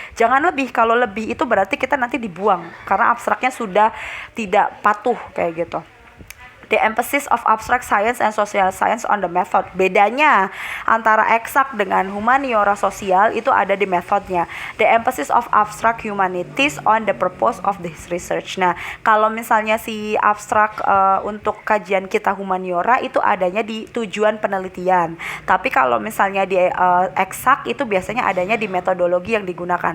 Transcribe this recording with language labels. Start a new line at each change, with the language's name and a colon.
Indonesian: Jangan lebih, kalau lebih itu berarti kita nanti dibuang karena abstraknya sudah tidak patuh kayak gitu.
English: The emphasis of abstract science and social science on the method.
Indonesian: Bedanya antara eksak dengan humaniora sosial itu ada di metodenya.
English: The emphasis of abstract humanities on the purpose of this research.
Indonesian: Nah, kalau misalnya si abstrak untuk kajian kita humaniora itu adanya di tujuan penelitian. Tapi kalau misalnya di eksak itu biasanya adanya di metodologi yang digunakan.